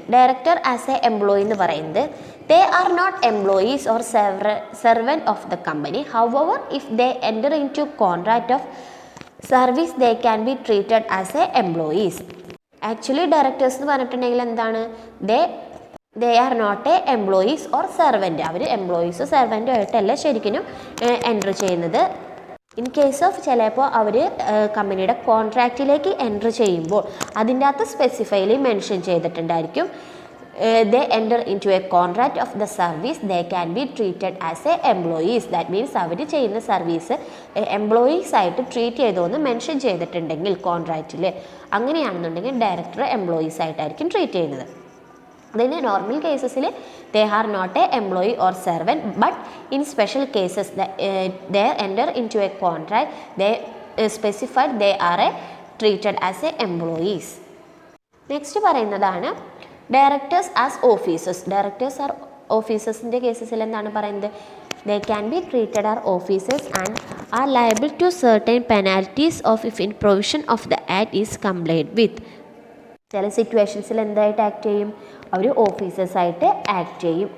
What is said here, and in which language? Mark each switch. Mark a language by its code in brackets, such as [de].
[en] director as a employee [ml] എന്ന് പറയുന്നത് [en] they are not employees or servant of the company. However, if they enter into contract of service, they can be treated as a employees. Actually [ml] directors എന്ന് പറഞ്ഞിട്ടുണ്ടെങ്കിൽ എന്താണ്, [en] they are not a employees or servant. [ml] അവർ എംപ്ലോയീസോ സെർവൻറ്റോ ആയിട്ടല്ല ശരിക്കും enter ചെയ്യുന്നത്. In case of ചിലപ്പോൾ അവർ കമ്പനിയുടെ കോൺട്രാക്റ്റിലേക്ക് enter ചെയ്യുമ്പോൾ അതിൻ്റെ അകത്ത് സ്പെസിഫൈലി mention ചെയ്തിട്ടുണ്ടായിരിക്കും [en] they enter into a contract of the service, they can be treated as a employees. [ml] That means അവർ ചെയ്യുന്ന സർവീസ് എംപ്ലോയീസ് ആയിട്ട് ട്രീറ്റ് ചെയ്തോന്ന് മെൻഷൻ ചെയ്തിട്ടുണ്ടെങ്കിൽ കോൺട്രാക്റ്റിൽ, അങ്ങനെയാണെന്നുണ്ടെങ്കിൽ ഡയറക്ടർ എംപ്ലോയീസ് ആയിട്ടായിരിക്കും ട്രീറ്റ് ചെയ്യുന്നത്. അതിന് normal കേസസിൽ [en] they are not a employee or servant, but in special cases they enter into a contract, they specified they are treated as a employees. [ml] Next പറയുന്നതാണ് directors as officers. Directors R ഓഫീസേഴ്സിൻ്റെ കേസസിൽ എന്താണ് പറയുന്നത്, [en] they can be treated as officers and are liable to certain penalties of if in provision of the act is complied with. [ml] ചില സിറ്റുവേഷൻസിൽ എന്തായിട്ട് act ചെയ്യും, അവർ ഓഫീസേഴ്സായിട്ട് act ചെയ്യും.